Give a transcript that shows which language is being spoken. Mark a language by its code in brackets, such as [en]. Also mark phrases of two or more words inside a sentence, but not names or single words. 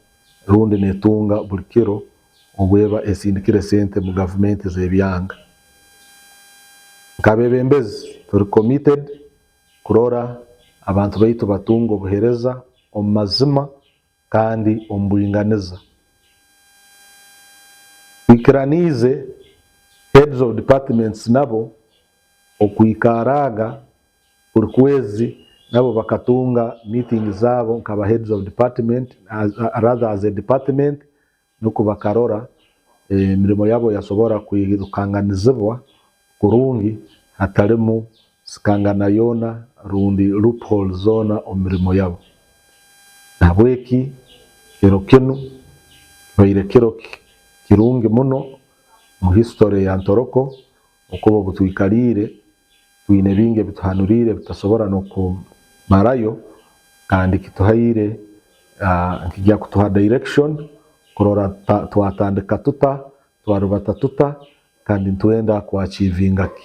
[ttj] rundi netunga bulikiro obweba esindikire sente mu government zebyanga nk'abebembezi turi committed kurora abantu baitu batunga obuhereza omu mazima kandi omu buringaniza. Twikiraniize [en] heads of departments [ttj] nabo okwikaraga buri kwezi nabo bakatunga meeting zabo nk'aba [en] heads of department rather as a department [ttj] nuko bakarora emirimo yabo yasobora kwirukanganizibwa kurungi hatarimu sikangana yona rundi loophole zona omu mirimo yabo. Nahabweki kiro kinu kibaire kiro kirungi muno mu history ya Ntoroko okuba butwikaliire twine bingi bituhanuriire bitasobora n'okumarayo kandi kituhaire nkijja kutuha direction kurora twatandika tuta twarubata tuta kandi ntwenda kuachivinga ki.